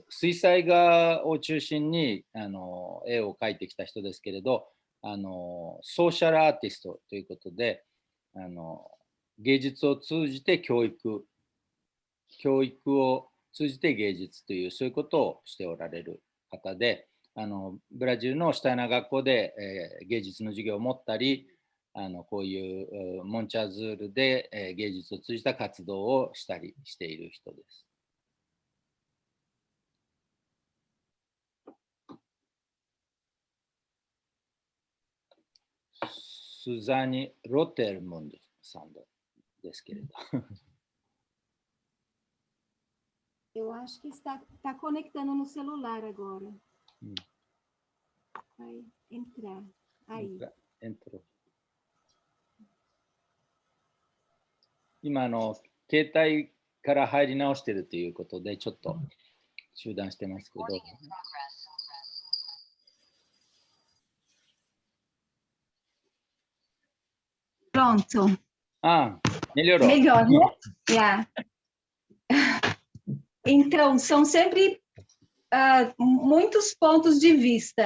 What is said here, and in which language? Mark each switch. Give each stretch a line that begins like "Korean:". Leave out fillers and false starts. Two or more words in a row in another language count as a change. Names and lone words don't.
Japanese: 水彩画を中心に絵を描いてきた人ですけれどソーシャルアーティストということで芸術を通じて教育を通じて芸術というそういうことをしておられる方でブラジルのシュタイナー学校で、芸術の授業を持ったりこういうモンチャーズールで、芸術を通じた活動をしたりしている人です。スザニ・ロテルムンドさんですけれど。
Portuguese: Eu acho que está conectando no celular agora. Vai entrar. Aí. Entrou.
Japanese: 今携帯から入り直しているということでちょっと中断してますけど。
Portuguese: Pronto. Melhorou. Melhor, né? Yeah. Então, são sempre muitos pontos de vista.